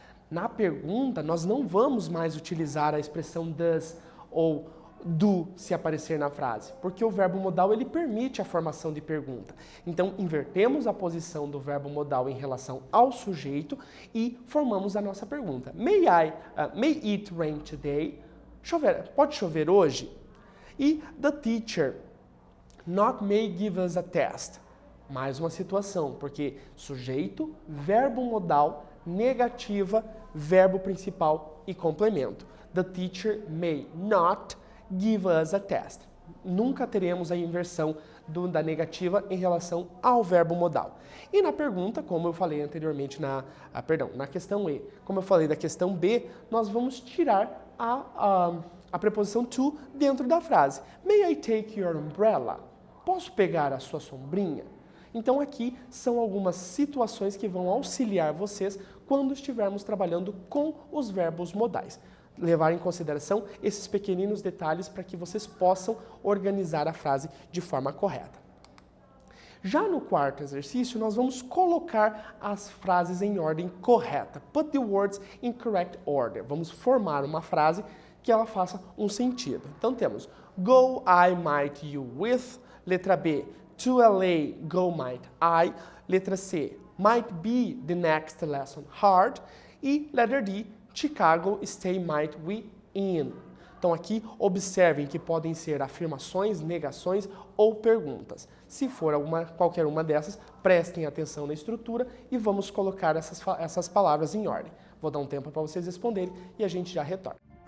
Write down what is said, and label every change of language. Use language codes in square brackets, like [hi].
[pt] Na pergunta, nós não vamos mais utilizar a expressão does ou do se aparecer na frase, porque o verbo modal ele permite a formação de pergunta. Então, invertemos a posição do verbo modal em relação ao sujeito e formamos a nossa pergunta. [en] May it rain today? [pt] Pode chover hoje? [en] E the teacher not may give us a test. [pt] Mais uma situação, porque sujeito, verbo modal, negativa, verbo principal e complemento. [en] The teacher may not give us a test. [pt] Nunca teremos a inversão da negativa em relação ao verbo modal. E na pergunta, como eu falei anteriormente na questão E, como eu falei da questão B, nós vamos tirar a preposição to dentro da frase. [en] May I take your umbrella? [pt] Posso pegar a sua sombrinha? Então aqui são algumas situações que vão auxiliar vocês quando estivermos trabalhando com os verbos modais. Levar em consideração esses pequeninos detalhes para que vocês possam organizar a frase de forma correta. Já no quarto exercício, nós vamos colocar as frases em ordem correta. [en] Put the words in correct order. [pt] Vamos formar uma frase que ela faça um sentido. Então temos [en] go, I, might, you, with. [pt] Letra B, [en] to LA, go, might, I. [pt] Letra C, [en] might be the next lesson hard. [pt] E letra D, [en] Chicago, stay, might we in. [pt] Então aqui observem que podem ser afirmações, negações ou perguntas. Se for qualquer uma dessas, prestem atenção na estrutura e vamos colocar essas palavras em ordem. Vou dar um tempo para vocês responderem e a gente já retorna.